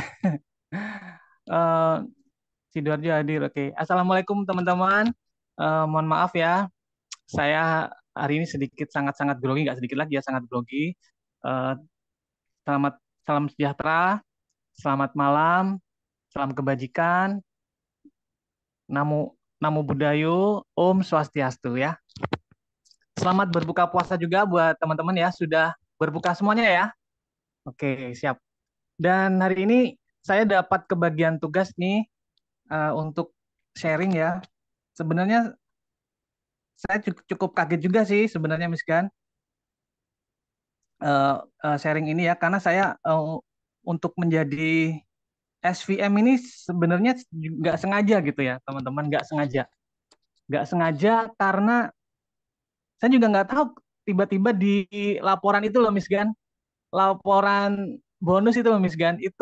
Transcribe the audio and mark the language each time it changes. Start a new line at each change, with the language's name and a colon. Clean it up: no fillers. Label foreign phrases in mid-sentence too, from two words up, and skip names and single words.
Indonesian: Eh, Sidoarjo hadir, oke. Assalamualaikum, teman-teman. Mohon maaf ya, saya hari ini sedikit sangat-sangat grogi, nggak sedikit lagi ya, sangat grogi. Eh, Selamat, salam sejahtera, selamat malam, salam kebajikan,
Pali: namo namo budayo,
Sanskrit: Om Swastiastu
Pali: ya.
Indonesian: Selamat berbuka puasa juga buat teman-teman ya, sudah berbuka semuanya ya. Oke, siap. Dan hari ini saya dapat kebagian tugas nih untuk sharing ya. Sebenarnya saya cukup kaget juga sih sebenarnya Miss Gan, sharing ini ya, karena saya untuk menjadi SVM ini sebenarnya nggak sengaja gitu ya teman-teman, nggak sengaja karena saya juga nggak tahu tiba-tiba di laporan itu loh Miss Gan, laporan bonus itu loh Miss Gan, itu